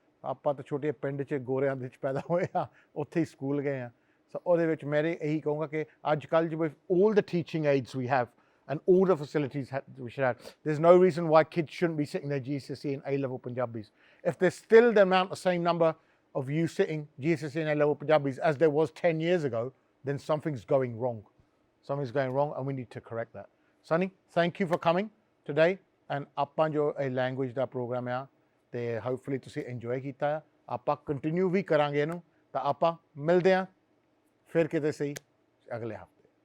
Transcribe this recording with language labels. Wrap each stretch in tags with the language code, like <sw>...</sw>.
<pa>ਆਪਾਂ ਤਾਂ ਛੋਟੇ ਪਿੰਡ 'ਚ ਗੋਰਿਆਂ ਦੇ ਵਿੱਚ ਪੈਦਾ ਹੋਏ ਆ, ਉੱਥੇ ਹੀ ਸਕੂਲ ਗਏ ਆ. ਸੋ ਉਹਦੇ ਵਿੱਚ ਮੇਰੇ ਇਹੀ ਕਹੂੰਗਾ ਕਿ ਅੱਜ ਕੱਲ੍ਹ ਜਿਵੇਂ</pa> <en>all the teaching aids we have and all the facilities we should have, there's no reason why kids shouldn't be sitting their GCSE and A-level Punjabis. If there's still the same number of you sitting GCSE and A-level Punjabis as there was 10 years ago, then something's going wrong. Something's going wrong and we need to correct that. Sunny, thank you for coming today.</en> <pa>And ਆਪਾਂ ਜੋ ਇਹ language ਦਾ programme ਆ ਅਤੇ hopefully ਤੁਸੀਂ enjoy ਕੀਤਾ ਆ. ਆਪਾਂ continue ਵੀ ਕਰਾਂਗੇ ਇਹਨੂੰ. ਤਾਂ ਆਪਾਂ ਮਿਲਦੇ ਹਾਂ ਫਿਰ ਕਿਤੇ ਸਹੀ ਅਗਲੇ ਹਫ਼ਤੇ.</pa>